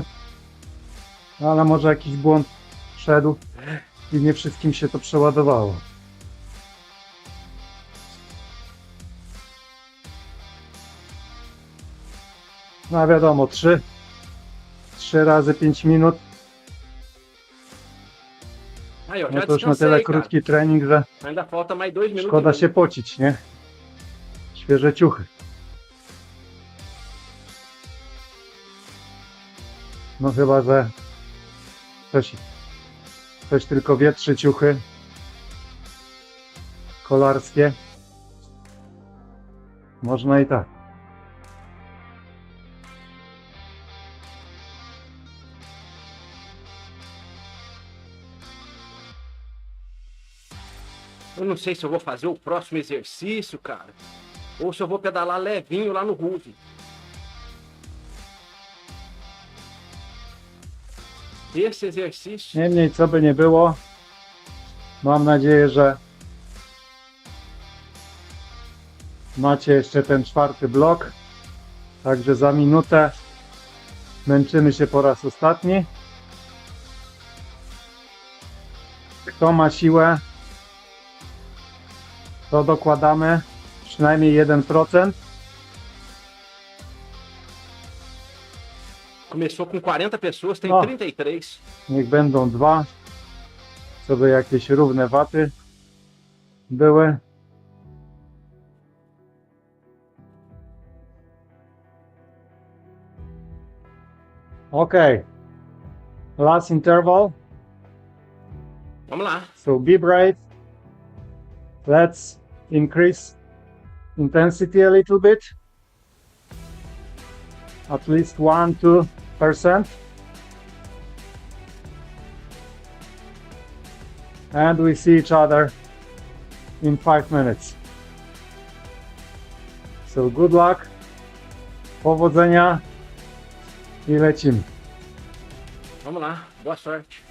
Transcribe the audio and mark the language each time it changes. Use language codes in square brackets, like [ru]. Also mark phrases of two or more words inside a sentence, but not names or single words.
[pl] No, ale może jakiś błąd wszedł i nie wszystkim się to przeładowało. No wiadomo, 3 razy 5 minut. [pt] aí, ó, [pl] No [pt] já [pl] to już na tyle [pt] descansei, cara. [pl] krótki trening, że [pt] Ainda falta mais 2 minutos. [pl] szkoda [pt] e [pl] się pocić, nie? Świeże ciuchy. No chyba, że ktoś tylko wietrzy ciuchy kolarskie. Można i tak. [pt] Eu não sei se eu vou fazer o próximo exercício, cara. Ou se eu vou pedalar levinho lá no Ruve. Esse exercício... [pl] Niemniej, co by nie było, mam nadzieję, że macie jeszcze ten 4. blok. Także za minutę męczymy się po raz ostatni. Kto ma siłę, to dokładamy przynajmniej 1%. [pt] Começou com 40 pessoas, tem Ó. 33. [pl] Niech będą 2, co by jakieś równe waty były. [en] Okay, last interval. [pt] Vamos lá. [en] So be brave. Let's increase intensity a little bit. At least 1-2%. And we see each other in 5 minutes. So good luck. [pl] Powodzenia. I lecimy. [pt] Vamos lá. Boa sorte.